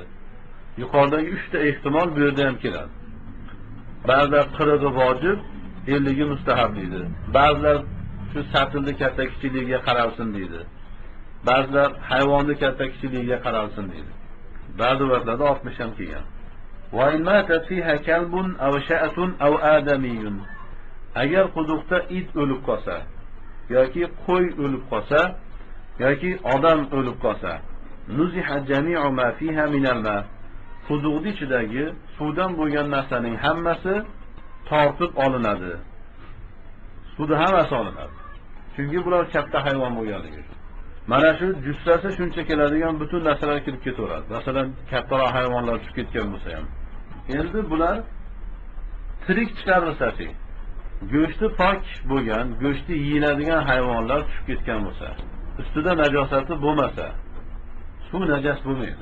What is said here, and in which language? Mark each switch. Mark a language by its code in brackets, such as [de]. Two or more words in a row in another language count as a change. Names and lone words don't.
[uz] Yuqoridagi 3 ta ehtimol bu yerda ham keladi. Ba'zilar 40 vojib, 50 mustahab deydi. Ba'zilar shu satilni katta kichikligiga qaralsin deydi. Ba'zilar hayvonni katta kichikligiga qaralsin deydi. Ba'zi rivoyatlarda 60 ham kelgan. [ar] وإن ماتت فيها كلب أو شاة أو آدمي. [uz] Agar quduqda it o'lib qolsa yoki qo'y o'lib qolsa yoki odam o'lib qolsa, [ar] نزح جميع ما فيها من الماء. [uz] Quduqning ichidagi suvdan bo'lgan narsaning hammasi tortib olinadi. Suvda hammasi olinadi. Chunki bular katta hayvon bo'lganligi uchun. Mana shu jussasi shuncha keladigan butun narsalar kirib ketaveradi. Masalan, kattaroq hayvonlar tushib ketgan bo'lsa ham. Endi bular tirik chiqarilsa-chi, go'shti pok bo'lgan, go'shti yeyiladigan hayvonlar tushib ketgan bo'lsa, ustida najosati bo'lmasa, suv najas bo'lmaydi.